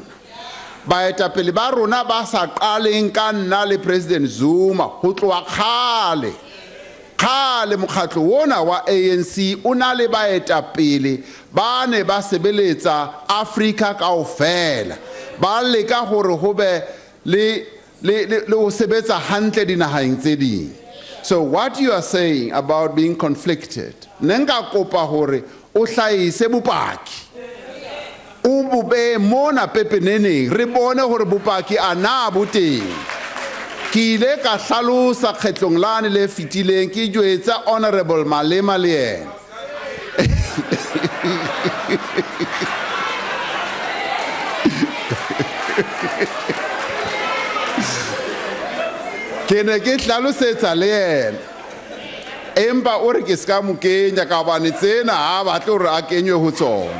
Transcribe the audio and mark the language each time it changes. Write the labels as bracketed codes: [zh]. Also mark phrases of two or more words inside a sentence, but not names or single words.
[st] Baetapele ba rona ba sa qaleng ka nna le President Zuma ho tloha kgale mokgatlo wona wa ANC o na le baetapele ba ne ba sebeletsa Afrika kaofela, ba leka hore ho be le ho sebetsa hantle dinaheng tse ding. [en] So what you are saying about being conflicted, [st] nenga kopa hore o hlahise bopaki o bube mona pepeneneng re bone hore bopaki ana bo teng. Ke ile ka hlalosa kgetlong lane le fitileng ke jwetsa Honorable Malema le yena. Ke ne ke hlalosetsa le yena, empa o re ke ska mo kenya ka bane tsena ha batlo re a kenywe ho tsona.